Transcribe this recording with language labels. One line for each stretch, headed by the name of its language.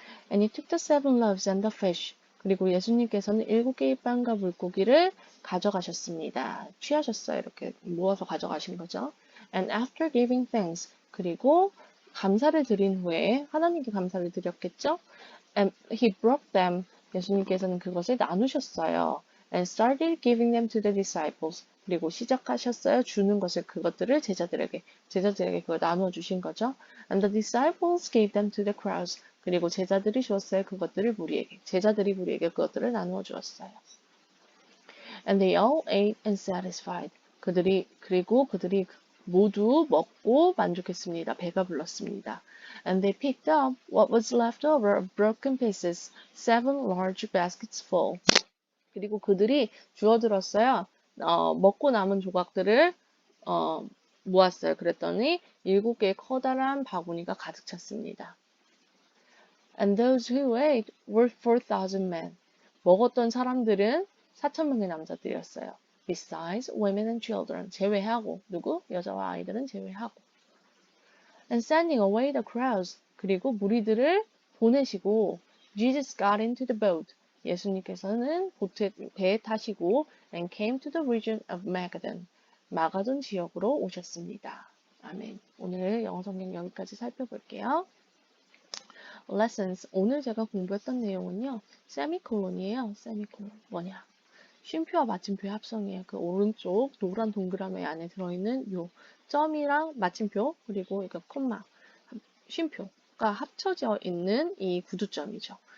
English: And he took the 7 loaves and the fish.
Korean: 그리고 예수님께서는 7개의 빵과 물고기를 가져가셨습니다. 취하셨어요. 이렇게 모아서 가져가신 거죠.
English: And after giving thanks.
Korean: 그리고 감사를 드린 후에 하나님께 감사를 드렸겠죠.
English: And he broke them.
Korean: 예수님께서는 그것을 나누셨어요.
English: And started giving them to the disciples.
Korean: 그리고 시작하셨어요. 주는 것을 그것들을 제자들에게 그걸 나누어 주신 거죠.
English: And the disciples gave them to the crowds.
Korean: 그리고 제자들이 주었어요. 그것들을 무리에게. 제자들이 무리에게 그것들을 나누어 주었어요.
English: And they all ate and satisfied.
Korean: 그리고 그들이 모두 먹고 만족했습니다. 배가 불렀습니다.
English: And they picked up what was left over of broken pieces, 7 large baskets full.
Korean: 그리고 그들이 주워들었어요. 먹고 남은 조각들을 모았어요. 그랬더니 7개의 커다란 바구니가 가득 찼습니다.
English: And those who ate were 4,000 men.
Korean: 먹었던 사람들은 4,000명의 남자들이었어요.
English: Besides women and children.
Korean: 제외하고 누구? 여자와 아이들은 제외하고.
English: And sending away the crowds.
Korean: 그리고 무리들을 보내시고
English: Jesus got into the boat.
Korean: 예수님께서는 배에 타시고
English: and came to the region of Magadan.
Korean: 마가돈 지역으로 오셨습니다. 아멘. 오늘 영어 성경 여기까지 살펴볼게요.
English: Lessons.
Korean: 오늘 제가 공부했던 내용은요. 세미콜론이에요. 세미콜론. 뭐냐? 쉼표와 마침표의 합성이에요. 그 오른쪽 노란 동그라미 안에 들어있는 요 점이랑 마침표 그리고 이거 콤마 쉼표가 합쳐져 있는 이 구두점이죠.